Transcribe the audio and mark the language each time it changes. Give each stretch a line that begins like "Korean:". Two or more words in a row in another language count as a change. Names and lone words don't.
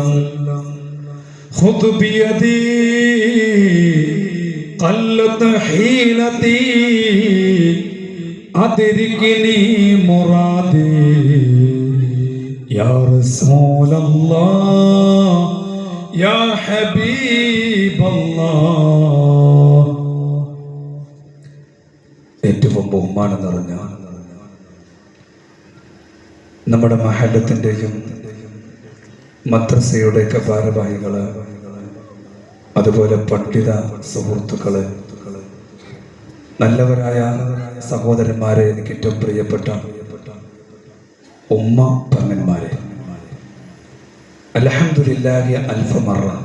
Arabic: خذ بيدي قلت حيلتي أدركني مرادي يا رسول الله يا حبيب الله.
Malayalam: ഏറ്റവും ബഹുമാനം നിറഞ്ഞ നമ്മുടെ മഹല്ലത്തിൻ്റെയും മദ്രസയുടെയൊക്കെ ഭാരവാഹികള്, അതുപോലെ പണ്ഡിത സുഹൃത്തുക്കള്, നല്ലവരായ സഹോദരന്മാരെ, എനിക്ക് ഏറ്റവും പ്രിയപ്പെട്ട ഉമ്മ പങ്ങന്മാരെ,
Arabic: الحمد لله ألف مرة.